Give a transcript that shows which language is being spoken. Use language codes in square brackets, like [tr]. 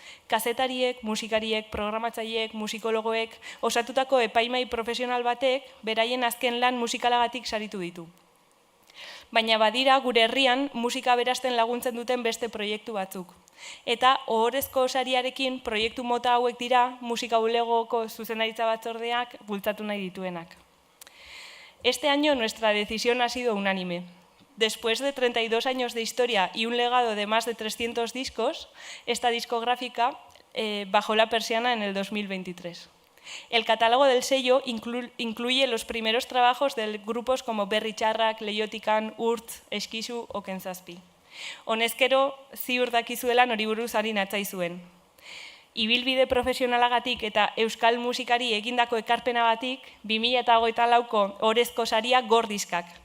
[eu] Kazetariek, musikariek, programatzaileek, musikologoek, osatutako epaimai profesional batek, beraien azken lan musikalagatik saritu ditu. Baina badira, gure herrian, musika aberasten laguntzen duten beste proiektu batzuk. Eta ohorezko sariarekin proiektu mota hauek dira musika bulegoko zuzendaritza batzordeak bultzatu nahi dituenak. [es] Este año nuestra decisión ha sido unánime. Después de 32 años de historia y un legado de más de 300 discos, esta discográfica bajó la persiana en el 2023. El catálogo del sello incluye los primeros trabajos de grupos como Berri Txarrak, Leiotikan, Urtz, Eskizu o Kentzazpi. [eu] Honezkero, ziur dakizuela nori buruz ari natzaizuen. Ibilbide profesionalagatik eta euskal musikari egindako ekarpenagatik 2024ko Ohorezko saria Gordiskak.